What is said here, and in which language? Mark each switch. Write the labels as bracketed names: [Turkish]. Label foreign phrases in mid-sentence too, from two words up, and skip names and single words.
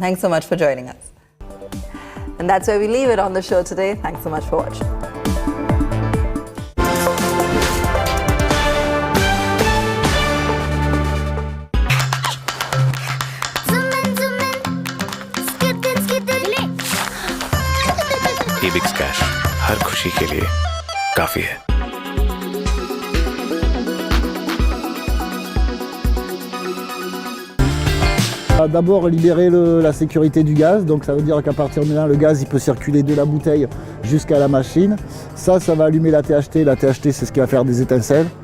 [English] Thanks so much for joining us. And that's where we leave it on the show today. Thanks so much for watching. [Hindi] EBIX कैश हर खुशी के लिए काफी है। [French] D'abord libérer la sécurité du gaz, donc ça veut dire qu'à partir de là le gaz il peut circuler de la bouteille jusqu'à la machine. Ça va allumer la THT, c'est ce qui va faire des étincelles.